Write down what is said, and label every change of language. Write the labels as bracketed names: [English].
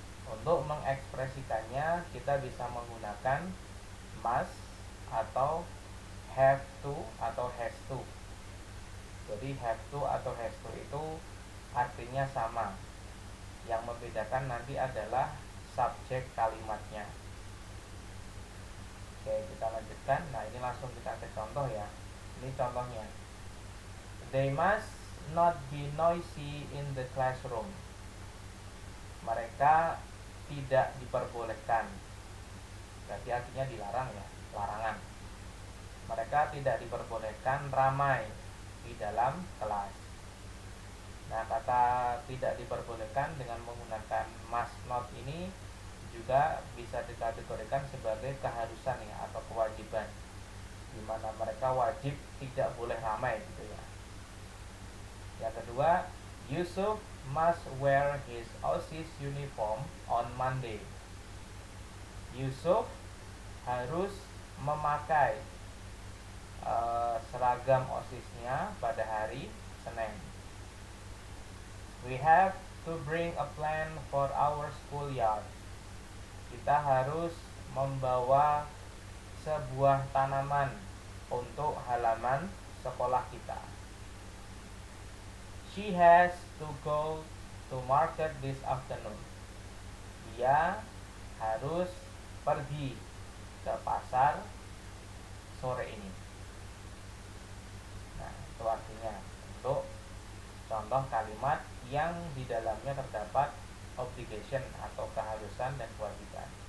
[Indonesian] Untuk mengekspresikannya kita bisa menggunakan must atau have to atau has to. Jadi have to atau has to itu artinya sama. Yang membedakan nanti adalah subjek kalimatnya. Oke, kita lanjutkan. Nah, ini langsung kita cek contoh ya. Ini contohnya. [English] They must not be noisy in the classroom. [Indonesian] Mereka tidak diperbolehkan. Berarti artinya dilarang ya, larangan. Mereka tidak diperbolehkan ramai di dalam kelas. Nah, kata tidak diperbolehkan dengan menggunakan must not ini juga bisa dikategorikan sebagai keharusan ya atau kewajiban, di mana mereka wajib tidak boleh ramai gitu ya. Yang kedua, [English] Yusuf must wear his OSIS uniform on Monday. [Indonesian] Yusuf harus memakai seragam OSISnya pada hari Senin. [English] We have to bring a plant for our schoolyard. [Indonesian] Kita harus membawa sebuah tanaman untuk halaman sekolah kita. [English] She has to go to market this afternoon. [Indonesian] Dia harus pergi ke pasar sore ini. Nah, itu artinya untuk contoh kalimat yang di dalamnya terdapat obligation atau keharusan dan kewajiban.